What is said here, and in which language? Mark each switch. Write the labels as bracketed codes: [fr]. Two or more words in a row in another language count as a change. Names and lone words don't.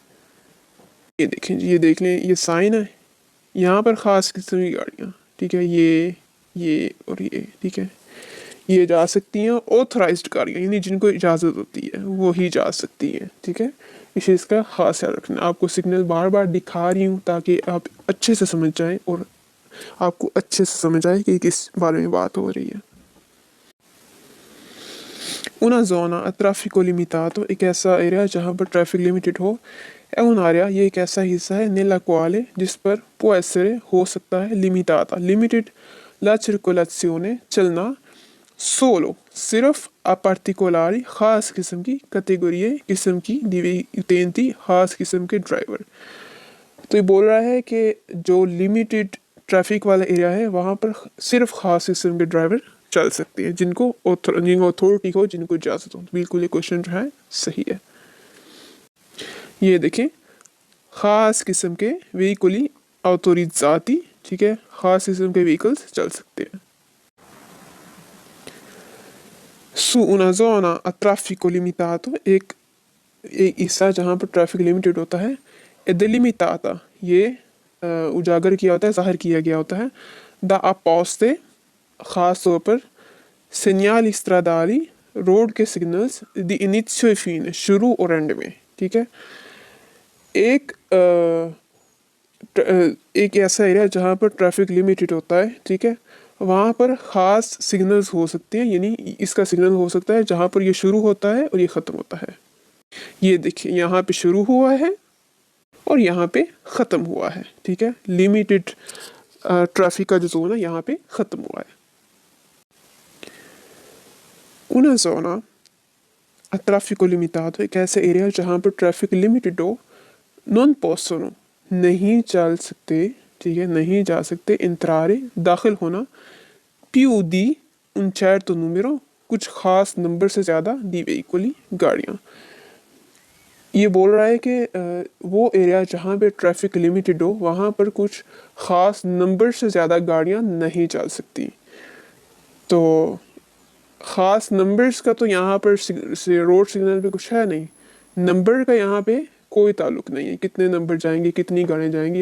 [hi] ये देखें जी, ये देख लें, ये साइन है, यहाँ पर ख़ास किस्म की गाड़ियाँ, ठीक है, ये और ये, ठीक है, ये जा सकती हैं। ऑथराइज्ड गाड़ियाँ यानी जिनको इजाज़त होती है वो ही जा सकती हैं। ठीक है। इस चीज़ का ख़ास ख्याल रखना। आपको सिग्नल बार बार दिखा रही हूँ ताकि आप अच्छे से समझ जाएं और आपको अच्छे से समझ आए कि किस बारे में बात हो रही है। [it] una zona a traffico limitato [hi] एक ऐसा एरिया जहाँ पर [en] traffic limited [hi] हो। [it] è un'area [hi] ये एक ऐसा हिस्सा है [it] nella quale [hi] जिस पर [it] può essere [hi] हो सकता है, limitata लिमिटेड [it] la circolazione [hi] चलना, solo सिर्फ [it] a particolari [hi] खास किस्म की कैटेगरी किस्म की utenti खास किस्म के ड्राइवर। तो ये बोल रहा है कि जो [en] limited traffic [hi] वाला एरिया है वहाँ पर सिर्फ खास किस्म के ड्राइवर चल सकते हैं, जिनको अथॉरिटी हो, जिनको इजाज़त हो। बिल्कुल ये क्वेश्चन जो है सही है। ये देखें, खास किस्म के व्हीकली autorizzati, ठीक है, खास किस्म के व्हीकल्स चल सकते हैं। [it] Su una zona a traffico limitato, [hi] एक हिस्सा जहाँ पर [en] traffic limited [hi] होता है, [it] è delimitata, [hi] ये उजागर किया होता है, जाहिर किया गया होता है, [it] da apposte, [hi] खास तौर पर [it] segnali stradali, [hi] रोड के सिग्नल्स, [it] di inizio e fine, [hi] शुरू और एंड में, ठीक है। एक एक ऐसा एरिया जहाँ पर [en] traffic limited [hi] होता है, ठीक है, वहाँ पर ख़ास सिग्नल्स हो सकते हैं, यानी इसका सिग्नल हो सकता है जहाँ पर ये शुरू होता है और ये ख़त्म होता है। ये देखिए, यहाँ पे शुरू हुआ है और यहाँ पे ख़त्म हुआ है, ठीक है। [en] limited traffic [hi] का जो जोन है यहाँ पे ख़त्म हुआ है। [it] una zona a traffico limitato, [hi] एक ऐसा एरिया जहाँ पर [en] traffic limited [hi] हो, [it] non possono, [hi] नहीं चल सकते, ठीक है, नहीं जा सकते, entrare, दाखिल होना, [it] più di un certo numero, [hi] कुछ खास नंबर से ज़्यादा, [it] di veicoli, [hi] गाड़ियाँ। ये बोल रहा है कि वो एरिया जहाँ पे [en] traffic limited [hi] हो वहाँ पर कुछ खास नंबर से ज़्यादा गाड़ियाँ नहीं चल सकती। तो ख़ास नंबर्स का तो यहाँ पर [en] road signal [hi] पे कुछ है नहीं, नंबर का यहाँ पे कोई ताल्लुक नहीं है, कितने नंबर जाएंगे, कितनी गाड़ियाँ जाएंगी।